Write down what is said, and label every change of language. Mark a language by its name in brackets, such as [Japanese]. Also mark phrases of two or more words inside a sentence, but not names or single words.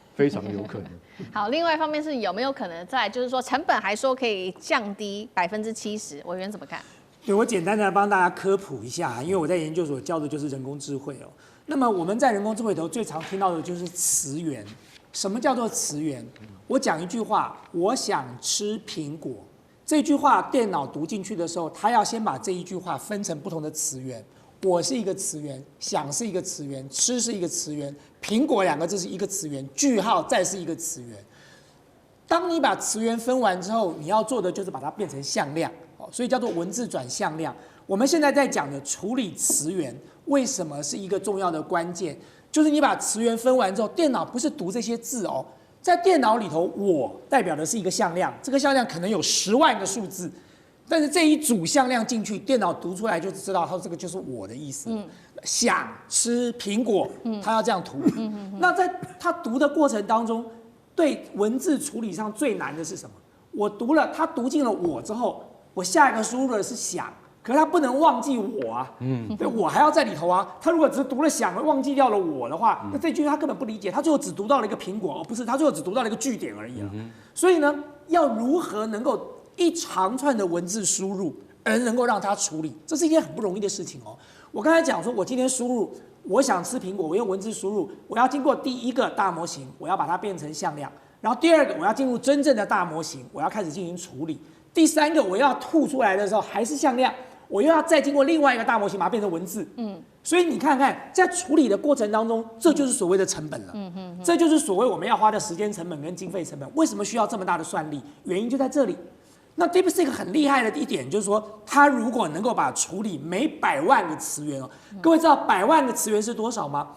[Chinese] 非常有可能。好，另外一方面是有沒有可能再來就是說成本還說可以降低70%，委員怎麼看？對，我簡單的幫大家科普一下，因為我在研究所教的就是人工智慧哦。那麼我們在人工智慧裡頭最常聽到的就是詞源。什麼叫做詞源？我講一句話，我想吃蘋果，這句話電腦讀進去的時候，它要先把這一句話分成不同的詞源。我是一個詞源，想是一個詞源，吃是一個詞源，蘋果2個字是一個詞源，句號再是一個詞源。當你把詞源分完之後，你要做的就是把它變成向量，所以叫做文字轉向量。我們現在在講的處理詞源，為什麼是一個重要的關鍵？就是你把詞源分完之後，電腦不是讀這些字哦，在電腦裡頭，我代表的是一個向量，這個向量可能有10萬個數字。但是這一組向量進去，電腦讀出來就知道，它這個就是我的意思。想吃蘋果，它要這樣讀。那在它讀的過程當中，對文字處理上最難的是什麼？我讀了，它讀進了我之後， 我下一個輸入的是想，可是他不能忘記我啊，對，我還要在裡頭啊。他如果只是讀了想，忘記掉了我的話，那這句他根本不理解，他最后只讀到了一個蘋果，不是，他最後只讀到了一個句點而已啊。所以呢，要如何能夠一長串的文字輸入，而能夠讓它處理，這是一件很不容易的事情哦。我剛才講說，我今天輸入，我想吃蘋果，我用文字輸入，我要經過第一個大模型，我要把它變成向量，然後第二個我要進入真正的大模型，我要開始進行處理，第三個我要吐出來的時候還是向量，我又要再經過另外一個大模型把它變成文字。所以你看看，在處理的過程當中，這就是所謂的成本了。這就是所謂我們要花的時間成本跟經費成本。為什麼需要這麼大的算力？原因就在這裡。那 DeepSeek 很厲害的一點就是說，它如果能夠把處理每100萬個詞源哦，各位知道100萬個詞源是多少嗎？